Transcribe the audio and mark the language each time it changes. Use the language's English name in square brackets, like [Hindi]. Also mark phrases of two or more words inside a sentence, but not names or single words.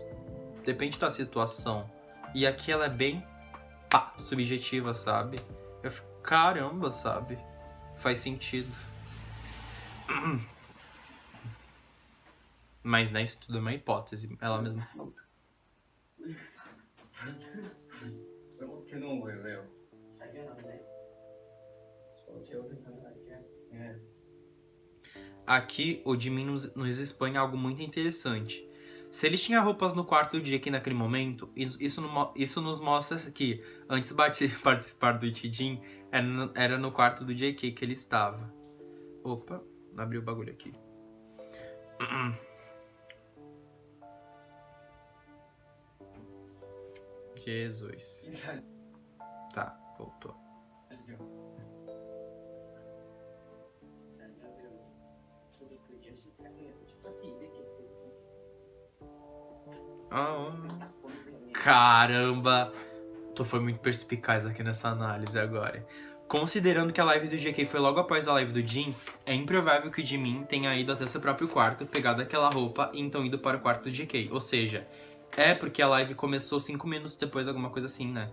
[Portuguese] Depende da situação. E aqui ela é bem, subjetiva, sabe? Eu fico, caramba, sabe? Faz sentido. Mas, né, isso tudo é uma hipótese. Ela mesma falou. [Korean] 어떻게 놓은 거예요? 왜요? 잘 미안한데 제 옷을 가져갈게. 예. [Portuguese] Aqui, o Jimin nos expõe algo muito interessante. Se ele tinha roupas no quarto do JK naquele momento, isso nos mostra que, antes de participar do Itijin, era no quarto do JK que ele estava. Opa, abriu o bagulho aqui. Jesus. Tá, voltou. [Korean] 안녕하세요. 저도 그 열심히 달성해서 첫 파티 200개 Ah, 보는 편이 [Portuguese] caramba! Tu foi muito perspicaz aqui nessa análise agora. Considerando que a live do JK foi logo após a live do Jin, é improvável que o Jimin tenha ido até seu próprio quarto, pegado aquela roupa e então ido para o quarto do JK. Ou seja, é porque a live começou 5 minutos depois, alguma coisa assim, né?